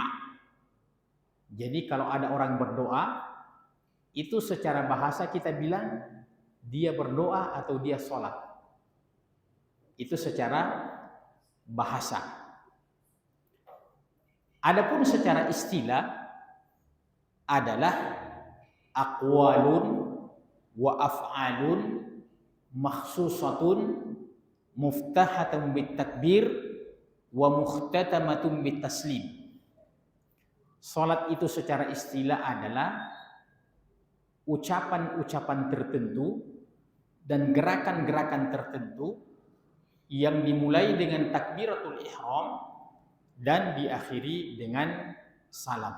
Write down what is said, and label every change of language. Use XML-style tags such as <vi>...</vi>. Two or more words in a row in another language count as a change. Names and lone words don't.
<id>Jadi kalau ada orang berdoa, itu secara bahasa kita bilang dia berdoa atau dia sholat. Itu secara bahasa. Adapun secara istilah adalah</id> <ar>أقوالٌ وأفعالٌ مخصوصةٌ مفتتحةٌ بالتكبير ومختتمةٌ بالتسليم.</ar> <id>Salat itu secara istilah adalah ucapan-ucapan tertentu dan gerakan-gerakan tertentu yang dimulai dengan</id> <ar>تكبيرة الإحرام</ar> <id>dan diakhiri dengan salam.</id>